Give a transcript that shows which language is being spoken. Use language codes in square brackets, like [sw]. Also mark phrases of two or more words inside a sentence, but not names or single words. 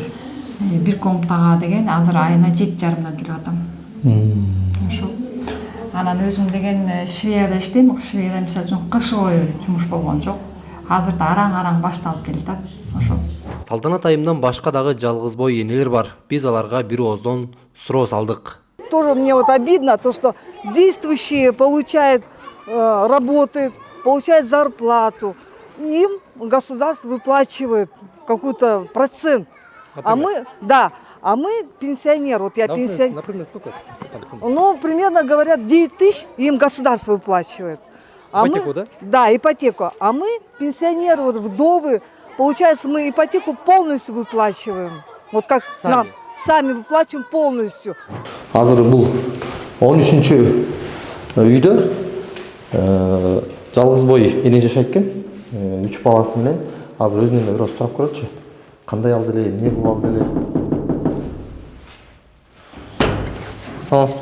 [ky] Бир комнатага деген азыр айына 7,5 төлөп атам. Ошол. Анан өзүм деген Швецияда иштейм. Швецияда мисалы үчүн кыш бою жумуш болгон жок. Азыр да араң башталып келатат. Ошол. Салтанат айымдан башка дагы жалгыз бой энелер бар. Биз аларга бир ооздон суроо салдык. [ru] Тоже мне вот обидно, то, что действующие получают, работают, получают зарплату. Им государство выплачивает какой-то процент. Например? А мы пенсионер. Вот я пенсионер. Например, сколько? Ну, примерно говорят, 9 тысяч им государство выплачивает. Ипотеку, да? Да, ипотеку. А мы, пенсионеры, вот вдовы, получается, мы ипотеку полностью выплачиваем. Вот как сами выплачиваем полностью. [ky] Азыр бул 13-чү үйдө жалгыз бой эне жашайт экен. 3 баласы менен. Азыр өзүнөн бир аз сурап көрөчү. Кандай алды эле, эмне кылып алды эле? Саламатсызбы?